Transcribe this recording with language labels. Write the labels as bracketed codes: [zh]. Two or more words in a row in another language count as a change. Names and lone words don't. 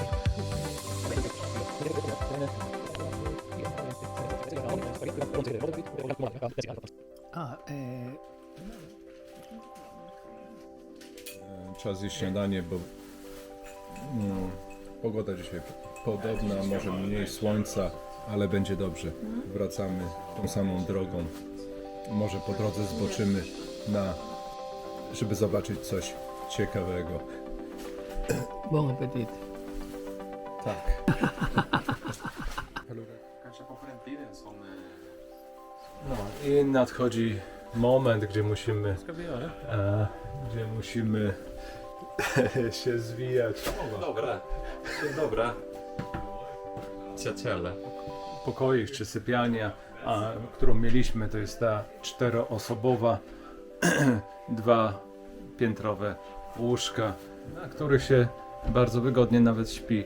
[pl] Czas zjeść śniadanie, bo pogoda dzisiaj podobna, może mniej słońca, ale będzie dobrze. Wracamy tą samą drogą. Może po drodze zboczymy żeby zobaczyć coś ciekawego. [fr] Bon appetit. [pl] Tak. [sv] Kanske på framtiden som... [pl] No i nadchodzi moment, gdzie musimy się zwijać. Dobra. Dobra. Ciaciele. Pokoik czy sypialnia, którą mieliśmy, to jest ta 4-osobowa, 2-piętrowe łóżka, na których się bardzo wygodnie nawet śpi.